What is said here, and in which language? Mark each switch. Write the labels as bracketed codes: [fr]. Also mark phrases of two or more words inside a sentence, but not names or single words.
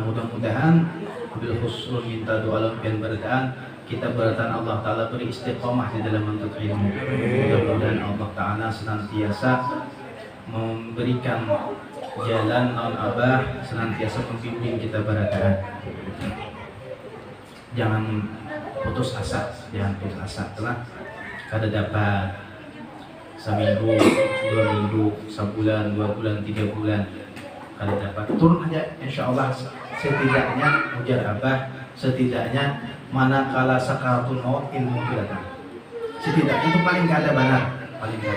[bjn] Mudah-mudahan bil husnul minta doa dan berdaan kita berdoa Allah Ta'ala beri istiqomah di dalam menuntut ilmu. Mudah-mudahan Allah Ta'ala senantiasa memberikan jalan non Abah, senantiasa membimbing kita berdaan. Jangan putus asa telah kada dapat seminggu, 2 minggu, sebulan, 2 bulan, 3 bulan kada dapat, turun aja [ar] إن شاء الله. [bjn] Setidaknya ujar Abah, setidaknya manakala sakaratul maut ilmu itu datang, setidaknya itu paling kada benar, paling kada.